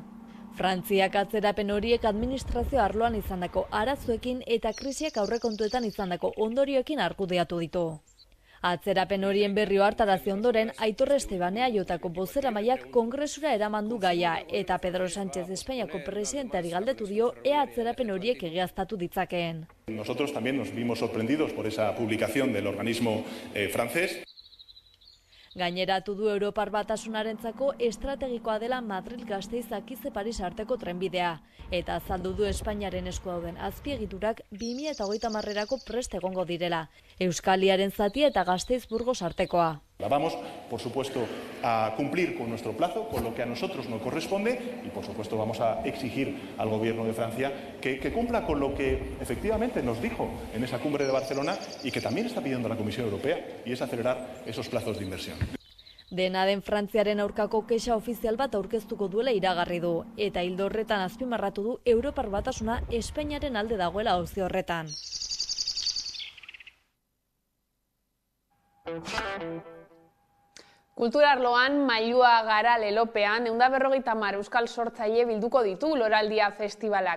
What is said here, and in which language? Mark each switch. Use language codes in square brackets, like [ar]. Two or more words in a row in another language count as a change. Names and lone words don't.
[eu] Frantziak atzerapen horiek administrazio arloan izandako arazoekin eta krisiak aurrekontuetan izandako ondorioekin argudiatu ditu. Atzerapen horien berri hartarazi ondoren, Aitor Estebane Aiotako bozeramaileak Kongresura eraman du gaia eta Pedro Sánchez Espainiako presidenteari galdetu dio ea atzerapen horiek egiaztatu ditzakeen. [es] Nosotros también nos vimos sorprendidos por esa publicación del organismo francés. [eu] Gaineratu du Europar Batasunarentzako estrategikoa dela Madrid-Gasteiz-Kize Paris arteko trenbidea, eta azaldu du Espainiaren esku dauden azpiegiturak 2030erako prest egongo direla, Euskaliaren zatia eta Gasteiz-Burgos artekoa. [es] Vamos, por supuesto, a cumplir con nuestro plazo, con lo que a nosotros nos corresponde, y por supuesto vamos a exigir al gobierno de Francia que cumpla con lo que efectivamente nos dijo en esa cumbre de Barcelona y que también está pidiendo la Comisión Europea, y es acelerar esos plazos de inversión. [eu] Dena den Frantziaren aurkako kexa ofizial bat aurkeztuko duela iragarri du, eta ildo horretan azpimarratu du Europar Batasuna Espainiaren alde dagoela auzi horretan. Kulturarloan Mailua Gara lelopean 150 euskal sortzaile bilduko ditu Loraldia Festivalak.